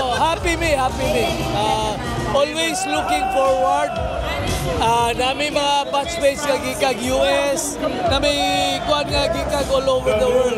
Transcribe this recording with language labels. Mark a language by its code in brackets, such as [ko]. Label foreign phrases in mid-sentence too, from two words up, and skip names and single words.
[en] happy me. Always looking forward. [ceb] Na may mga batchmates nga gikag US, na may kuan nga gikag [en] all over the world.